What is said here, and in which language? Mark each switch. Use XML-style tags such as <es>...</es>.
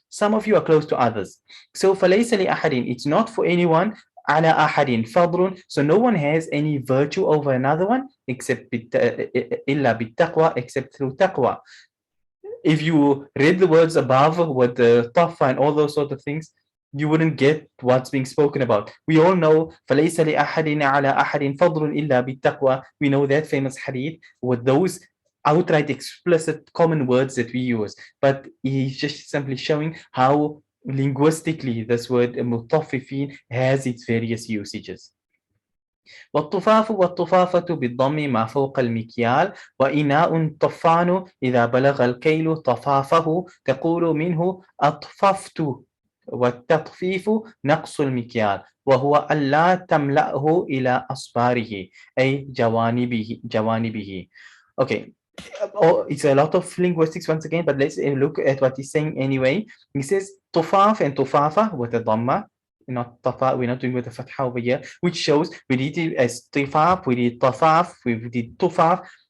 <en>Some of you are close to others. So</en> <ar>فليس لأحد,</ar> <en>it's not for anyone.</en> <ar>على أحد فضل,</ar> <en>so no one has any virtue over another one except</en> <ar>إلا بالتقوى,</ar> <en>except through taqwa. If you read the words above with the tafa and all those sort of things, you wouldn't get what's being spoken about. We all know</en> <ar>فليس لأحد على أحد فضل إلا بالتقوى.</ar> <en>We know that famous hadith with those outright explicit common words that we use, but he's just simply showing how linguistically this word mutaffifin has its various usages.</en> <ar>والطفاف والطفافة بالضم ما فوق المكيال وإناء طفان إذا بلغ الكيل طفافه تقول منه أطففت والتطفيف نقص المكيال وهو ألا تملأه إلى أصباره أي جوانبه.</ar> <en>Okay. It's a lot of linguistics once again, but let's look at what he's saying anyway. He says tufaf and tufafa with a dhamma, not tafa. We're not doing with the fatha over here, which shows we did it as tifaf, we did tafaf, we did tufaf.</en>